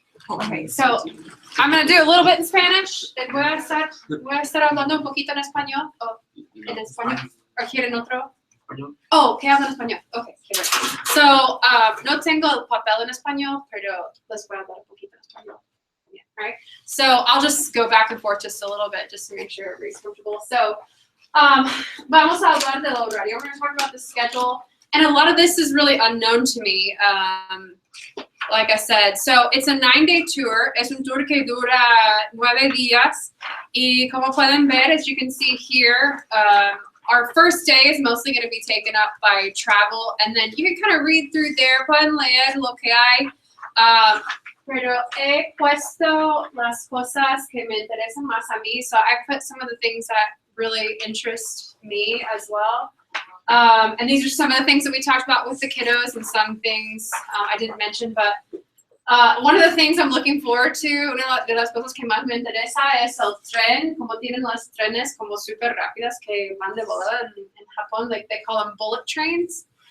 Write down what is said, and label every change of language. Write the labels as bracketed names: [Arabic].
[English] Okay, so I'm going to do a little bit in Spanish. [Spanish] Voy a estar hablando un poquito en español. Oh, en español. ¿O quieren otro? Oh, ¿qué hablan español? Okay. So, no tengo el papel en español, pero les voy a hablar un poquito en español. [English] Yeah, right? So I'll just go back and forth just a little bit just to make sure everybody's comfortable. So, [Spanish] vamos a hablar del horario. [English] We're going to talk about the schedule. And a lot of this is really unknown to me, like I said. So it's a 9-day tour. [Spanish] Es un tour que dura 9 días. Y como pueden ver, [English] as you can see here, our first day is mostly going to be taken up by travel. And then you can kind of read through there. [Spanish] Pueden leer lo que hay. Pero he puesto las cosas que me interesan más a mí. [English] So I put some of the things that really interest me as well. And these are some of the things that we talked about with the kiddos and some things I didn't mention, but one of the things I'm looking forward to, [Spanish] una de las cosas que más me interesa es el tren, como tienen las trenes como súper rápidas que van de volada en Japón, [English] like they call them bullet trains.